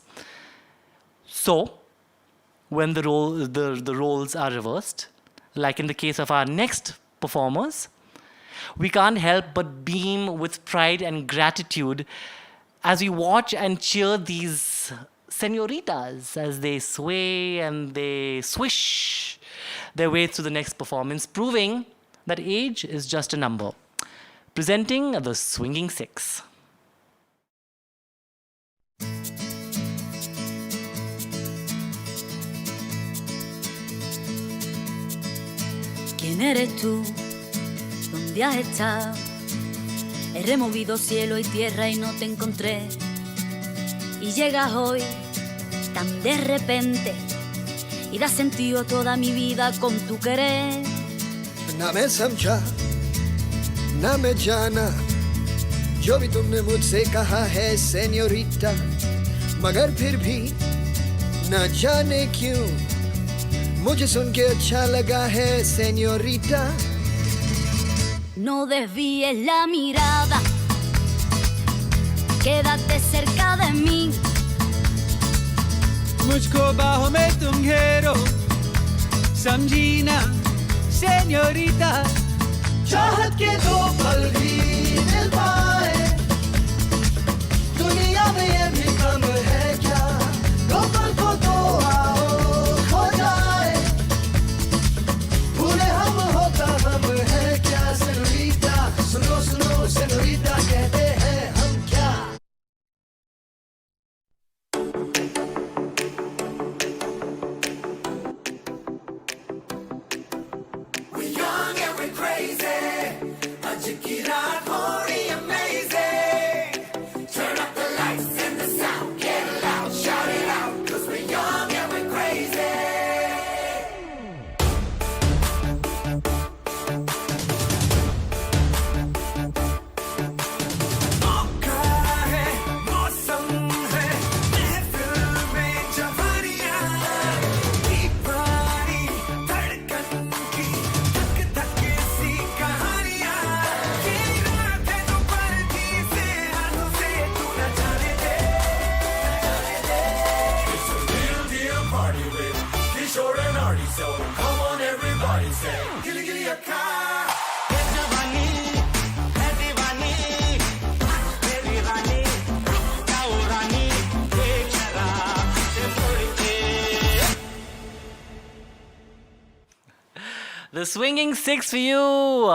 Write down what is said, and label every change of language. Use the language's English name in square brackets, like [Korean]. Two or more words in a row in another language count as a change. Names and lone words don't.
[English] So, when the roles are reversed, like in the case of our next performers, we can't help but beam with pride and gratitude as we watch and cheer these senoritas as they sway and they swish their way through the next performance, proving that age is just a number. Presenting the Swinging Six. [Spanish] ¿Quién eres tú? ¿Dónde has estado? He removido cielo y tierra y no te encontré. Y llegas hoy tan de repente y das sentido a toda mi vida con tu querer. [Hindi] ना मैं समझा ना मैं जाना जो भी तुमने मुझसे कहा है सेन्योरिटा, मगर फिर भी ना जाने क्यों मुझे सुन के अच्छा लगा है señorita. [Spanish] No desvíes la mirada, quédate cerca de mí. [Hindi] मुझको बाहों में तुम घेरो, समझी ना señorita. चाहत के दो पल भी मिल पाए, दुनिया में ये भी कम है क्या, दो पल को तो आओ खो जाए, पूरे हम होता हम है क्या señorita, सुनो सुनो señorita कहते हैं हम क्या. [English] We're young and we're crazy. Get out, horny, amazing. Turn up the lights and the sound, get loud, shout it out, 'cause we're young and we're crazy. [Hindi] मौका है, मौसम है, महफिल में जवानियां, दीवानी धड़कन की धक धक सी कहानियां. So come on everybody say gilly gilly akka The Swinging Six for you.